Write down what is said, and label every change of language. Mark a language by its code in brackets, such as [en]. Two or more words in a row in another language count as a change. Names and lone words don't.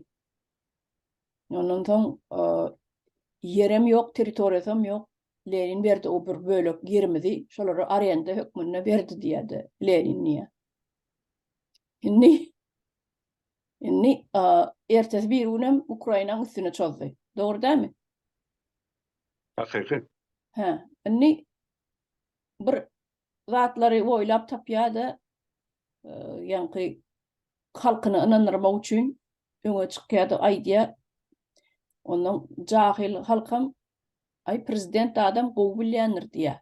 [tk] Ondan soň yerem ýok, territoriýam ýok. Lenin berdi o bir bölek yerimizi, şolary arenda hökmüne berdi diýdi Lenin niýe. Inni ertesi bir günem Ukraina'nın üstüne çözdü. [tr] Doğru değil mi? [tk] Hakyky. Inni bir zatlary oýlap tapýady. Ýani halkyny ynandyrmak üçin öňe çykýady aýdýa. Ondan jahil halkam prezident adam gowy bilýändir diýär.